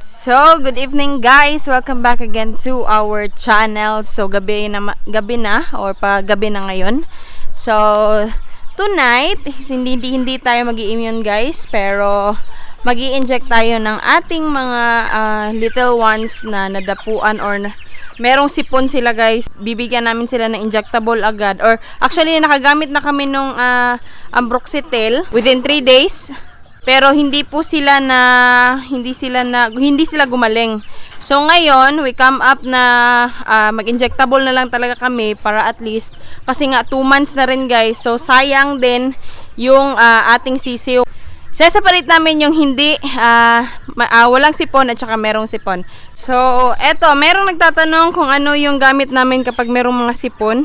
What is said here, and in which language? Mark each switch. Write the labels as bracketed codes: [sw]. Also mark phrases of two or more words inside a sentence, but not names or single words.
[en] So, good evening guys. Welcome back again to our channel. So, [tl] gabi na or gabi na ngayon. [en] So, tonight, [tl] hindi tayo mag-i-immune guys, pero mag-i-inject tayo ng ating mga [en] little ones [tl] na nadapuan or merong sipon sila guys. Bibigyan namin sila ng injectable agad, or actually nakagamit na kami nung Ambroxetil [en] within 3 days. [tl] Pero hindi sila gumaling. So ngayon, [en] we come up [tl] na mag-injectable na lang talaga kami para [en] at least, [tl] kasi nga 2 months na rin guys. So sayang din yung ating sisiw. Separate namin yung hindi walang sipon at saka merong sipon. So eto, merong nagtatanong kung ano yung gamit namin kapag merong mga sipon.